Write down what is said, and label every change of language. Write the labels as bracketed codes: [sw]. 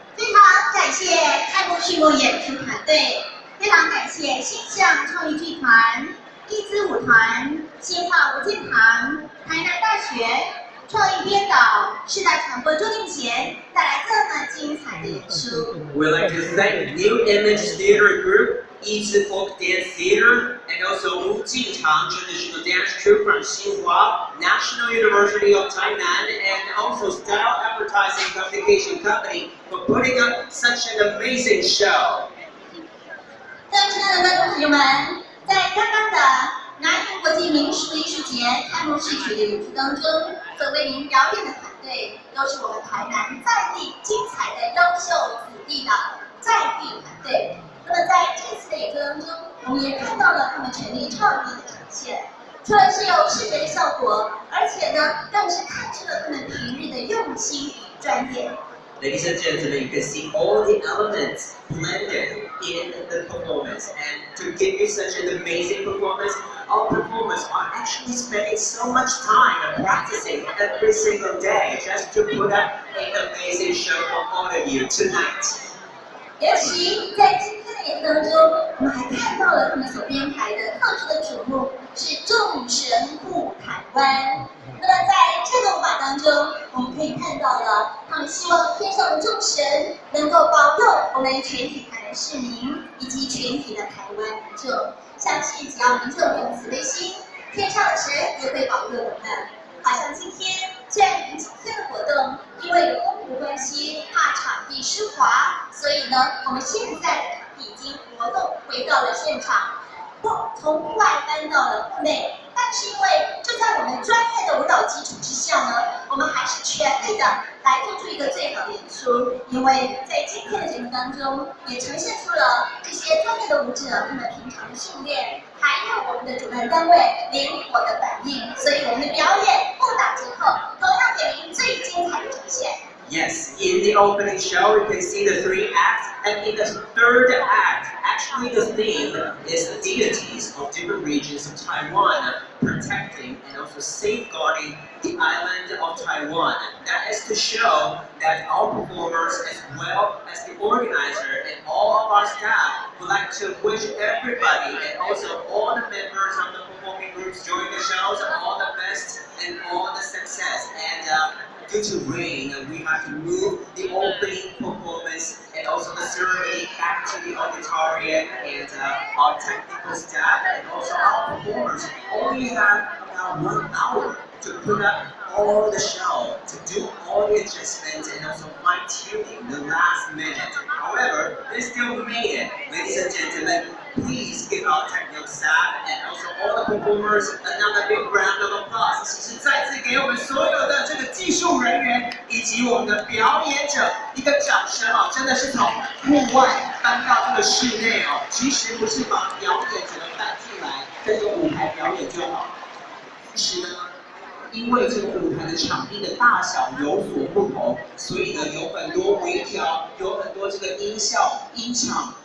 [zh] 非常感谢开幕序幕演出团队，非常感谢星象创意剧团、一姿舞团、新化无间堂、台南大学创意编导、世代传播周定贤带来这么精彩的演出。 [en] We'd like to thank New Image Theater Group, Yizi Folk Dance Theater, and also Wu Jintang Traditional Dance Troupe from Xinhua National University of Tainan, and also Style Advertising Communication Company for putting up such an amazing show. [zh] 各位亲爱的观众朋友们，在刚刚的南宁国际民俗艺术节开幕式曲的演出当中，所为您表演的团队都是我们台南在地精彩的优秀子弟的在地团队。那么在这次的演出当中，我们也看到了他们全力创意的呈现，除了是有视觉的效果，而且呢，更是看出了他们平日的用心与专业。 [en] Ladies and gentlemen, you can see all the elements blended in the performance. And to give you such an amazing performance, our performers are actually spending so much time practicing every single day just to put up an amazing show for all of you tonight. [zh] 尤其在今天的演出当中，我们还看到了他们所编排的特殊的曲目是众神护台湾。那么在这个舞蹈当中，我们可以看到了他们希望天上的众神能够保佑我们全体台湾市民以及全体的台湾民众。相信只要民众有慈悲心，天上的神也会保佑我们。好像今天虽然今天的活动因为有公务关系，怕场地湿滑，所以呢，我们现在的场地已经活动回到了现场，从户外搬到了户内。但是因为就在我们专业的舞蹈基础之下呢，我们还是全力的来做出一个最好的演出。因为在今天的节目当中，也呈现出了这些专业的舞者他们平常的训练，还有我们的主办单位灵活的反应，所以我们的表演不打折扣，同样给您最精彩的呈现。 [en] Yes, in the opening show, you can see the 3 acts, and in the 3rd act, actually the theme is the deities of different regions of Taiwan, protecting and also safeguarding the island of Taiwan. That is to show that our performers, as well as the organizer and all of our staff, would like to wish everybody and also all the members of the performing groups during the shows all the best and all the success. And due to rain, we have to move the opening performance and also the ceremony back to the auditorium, and our technical staff and also our performers only have about 1 hour to put up all the show, to do all the adjustments and also fine-tuning the last minute. However, they still made it. Ladies and gentlemen, please give our technical staff and also all the performers another big round of applause. [zh] 其实再次给我们所有的这个技术人员以及我们的表演者一个掌声哦！真的是从户外搬到这个室内哦，其实不是把表演者搬进来，在这个舞台表演就好。其实呢，因为这个舞台的场地的大小有所不同，所以呢有很多微调，有很多这个音效、音场。